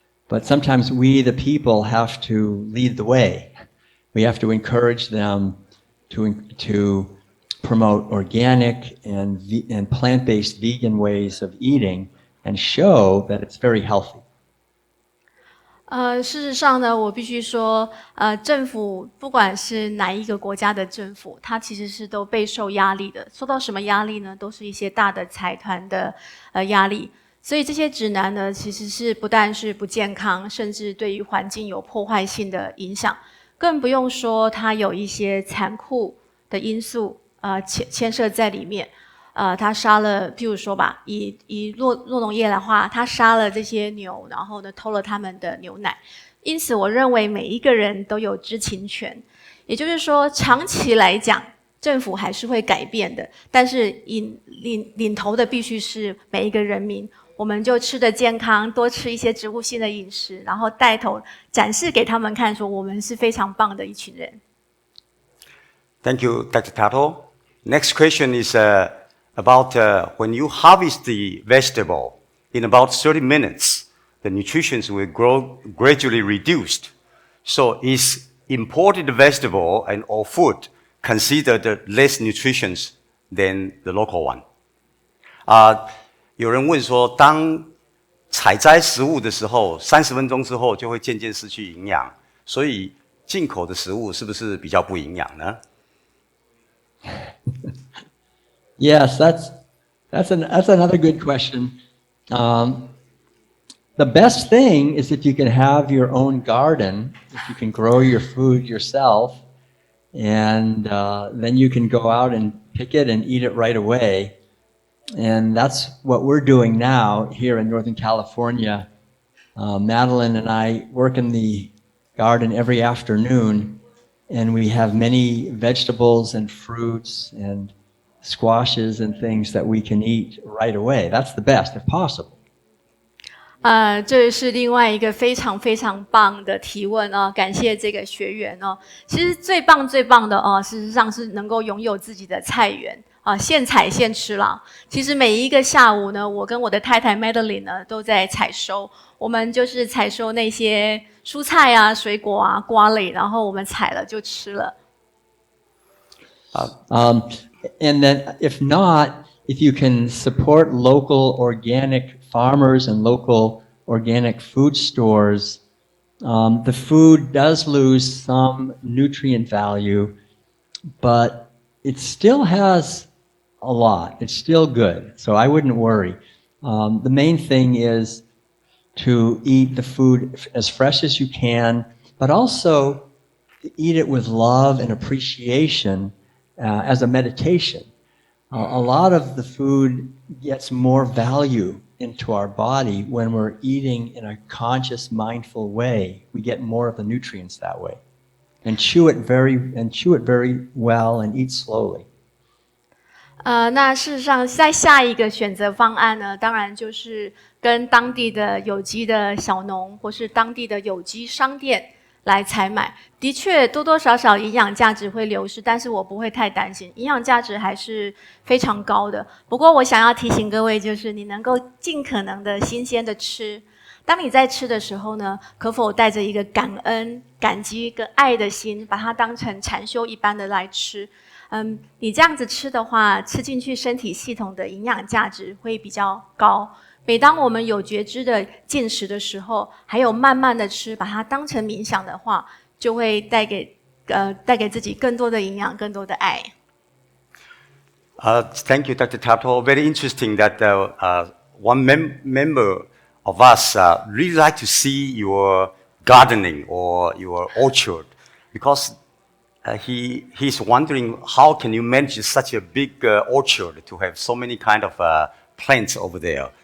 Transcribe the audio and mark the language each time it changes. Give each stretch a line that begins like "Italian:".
English: But sometimes we, the people, have to lead the way. We have to encourage them to promote organic and plant-based vegan ways of eating and show that it's very healthy.
Chinese: 事实上呢，我必须说，政府不管是哪一个国家的政府，它其实是都备受压力的。受到什么压力呢？都是一些大的财团的压力。所以这些指南呢，其实是不但是不健康，甚至对于环境有破坏性的影响。更不用说它有一些残酷的因素牵涉在里面。他杀了，譬如说吧，以洛农业的话，他杀了这些牛，然后呢偷了他们的牛奶。因此，我认为每一个人都有知情权。也就是说，长期来讲，政府还是会改变的，但是领头的必须是每一个人民。我们就吃得健康，多吃一些植物性的饮食，然后带头展示给他们看，说我们是非常棒的一群人。
English: Thank you, Dr. Tuttle. Next question is about when you harvest the vegetable in about 30 minutes, the nutrition will grow gradually reduced. So is imported vegetable and or food considered less nutritious than the local one?
Chinese: 有人问说，当采摘食物的时候，30分钟之后就会渐渐失去营养，所以进口的食物是不是比较不营养呢？
English: Yes, that's another good question. The best thing is if you can have your own garden, if you can grow your food yourself, and then you can go out and pick it and eat it right away. And that's what we're doing now here in Northern California. Madeline and I work in the garden every afternoon, and we have many vegetables and fruits and squashes and things that we can eat right away. That's the best, if possible.
Chinese: 这是另外一个非常非常棒的提问哦，感谢这个学员哦。其实最棒的哦，事实上是能够拥有自己的菜园啊，现采现吃啦。其实每一个下午呢，我跟我的太太 Madeline 呢都在采收，我们就是采收那些蔬菜啊、水果啊、瓜类，然后我们采了就吃了。
English: And then if not, if you can support local organic farmers and local organic food stores, the food does lose some nutrient value, but it still has a lot. It's still good, so I wouldn't worry. The main thing is to eat the food as fresh as you can, but also eat it with love and appreciation as a meditation. A lot of the food gets more value into our body when we're eating in a conscious, mindful way. We get more of the nutrients that way. And chew it very well and eat slowly.
Chinese: 那事实上，在下一个选择方案呢，当然就是跟当地的有机的小农或是当地的有机商店来采买。的确，多多少少营养价值会流失，但是我不会太担心，营养价值还是非常高的。不过，我想要提醒各位，就是你能够尽可能的新鲜的吃。当你在吃的时候呢，可否带着一个感恩、感激跟爱的心，把它当成禅修一般的来吃？你这样子吃的话，吃进去身体系统的营养价值会比较高。每当我们有觉知的进食的时候，还有慢慢的吃，把它当成冥想的话，就会带给自己更多的营养，更多的爱。
English: Thank you, Dr. Tuttle. Very interesting that one member of us really like to see your gardening or your orchard, because he's wondering how can you manage such a big orchard to have so many kind of plants over there.